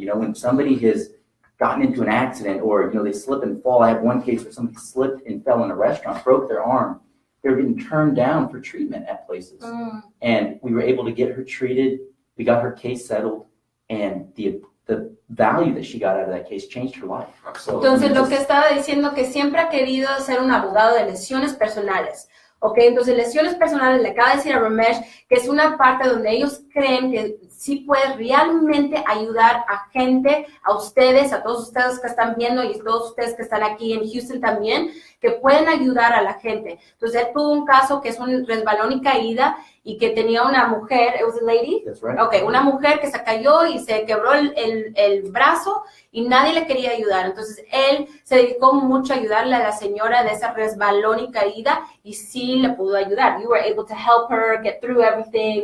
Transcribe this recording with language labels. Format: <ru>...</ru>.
<en>You know, when somebody has gotten into an accident, or, you know, they slip and fall. I had one case where somebody slipped and fell in a restaurant, broke their arm. They were getting turned down for treatment at places. And we were able to get her treated. We got her case settled. And the value that she got out of that case changed her life. So,</en> <es>entonces, lo que estaba diciendo, que siempre ha querido ser un abogado de lesiones personales. Ok, entonces lesiones personales, le acaba de decir a Ramesh que es una parte donde ellos creen que sí puede realmente ayudar a gente, a ustedes, a todos ustedes que están viendo y a todos ustedes que están aquí en Houston también, que pueden ayudar a la gente. Entonces, él tuvo un caso que es un resbalón y caída y que tenía una mujer,</es> <en>it was a lady? That's right.</en> <es>Okay, una mujer que se cayó y se quebró el brazo y nadie le quería ayudar. Entonces, él se dedicó mucho a ayudarle a la señora de ese resbalón y caída y sí le pudo ayudar.</es> <en>You were able to help her get through everything.</en>